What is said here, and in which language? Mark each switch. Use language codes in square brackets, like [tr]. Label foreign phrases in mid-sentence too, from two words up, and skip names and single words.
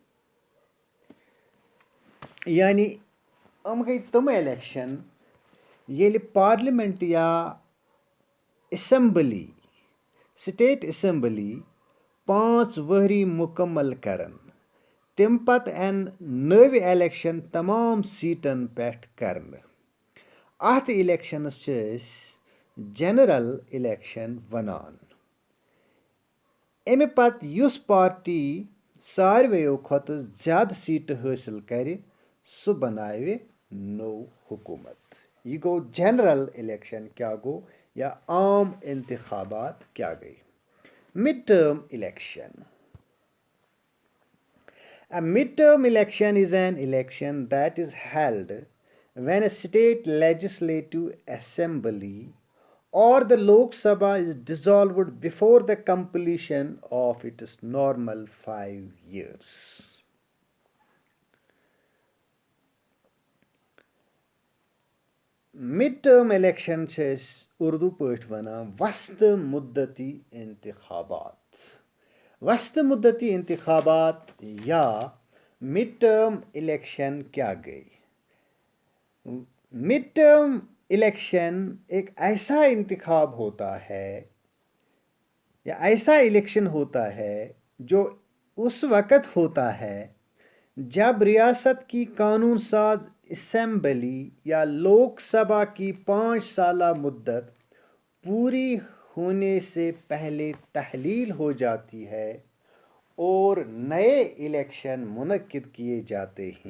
[ks] यानी हम गई तम इलेक्शन येले पार्लियामेंट या असम्बली [en] state assembly [ks] 5 वहरी मुकम्मल करन तम पत एन नव इलेक्शन तमाम सीटन पेठ करन. अत इलेक्शनस [en] general election [ks] वनान. अमे पत युस पार्टी सारवेयो खत ज्यादा सीट हासिल करे सु बनावे नो हुकूमत. यह गो [en] general election [ks] क्या गो या [ur] عام انتخابات [ks] क्या गई. [en] Midterm election. A midterm election is an election that is held when a state legislative assembly or the Lok Sabha is dissolved before the completion of its normal 5 years. Midterm election [ks] उर्दू पठ वनान [ur] وسط مدتی انتخابات. وسط مدتی انتخابات [ks] या [en] mid term election [ks] क्या गई. [en] mid term election [ur] ایک ایسا انتخاب ہوتا ہے یا ایسا الیکشن ہوتا ہے جو اس وقت ہوتا ہے جب ریاست کی قانون ساز اسمبلی یا لوک سبھا کی 5 سالہ مدت پوری ہونے سے پہلے تحلیل ہو جاتی ہے اور نئے الیکشن منعقد کیے جاتے ہیں.